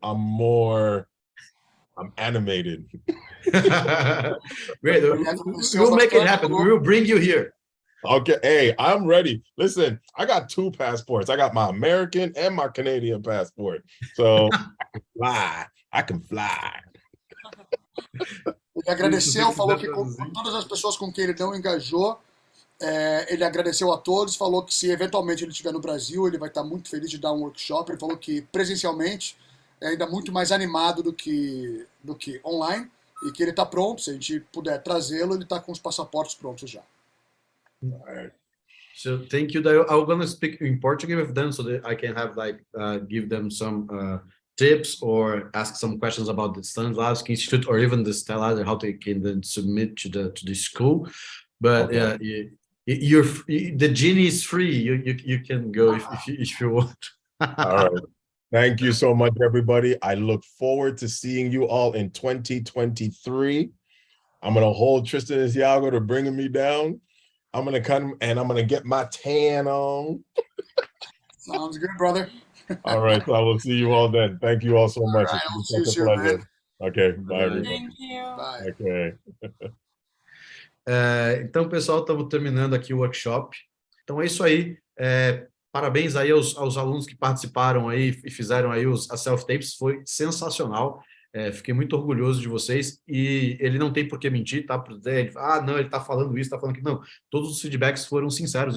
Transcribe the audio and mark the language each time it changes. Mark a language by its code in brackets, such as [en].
[en] I'm animated. Great. We'll make it happen. We will bring you here. Okay. Hey, I'm ready. Listen, I got 2 passports. I got my American and my Canadian passport. So I can fly. I can fly. [pt] Ele agradeceu, falou que com todas as pessoas com quem ele não engajou, ele agradeceu a todos, falou que se eventualmente ele estiver no Brasil, ele vai estar muito feliz de dar um workshop. Ele falou que presencialmente é ainda muito mais animado do que online, e que ele está pronto. Se a gente puder trazê-lo, ele está com os passaportes prontos já. [en] So thank you, Dayo. I'm gonna speak in Portuguese with them so that I can have give them some tips or ask some questions about the Stanislavsky Institute or even the Stella, how they can then submit to the school. But okay. The genie is free. You can go if you want. All right. Thank you so much, everybody. I look forward to seeing you all in 2023. I'm gonna hold Tristan and Thiago to bringing me down. I'm gonna come and I'm gonna get my tan on. Sounds good, brother. All right, so I will see you all then. Thank you all so much. Right, It's been such a pleasure. Okay, bye, everybody. Thank you. Bye. Okay. [pt] Então, pessoal, estamos terminando aqui o workshop. Então é isso aí. Parabéns aí aos alunos que participaram aí e fizeram aí as self-tapes. Foi sensacional. Fiquei muito orgulhoso de vocês. E ele não tem por que mentir, tá? Ele, não, ele tá falando isso, tá falando aquilo. Não, todos os feedbacks foram sinceros.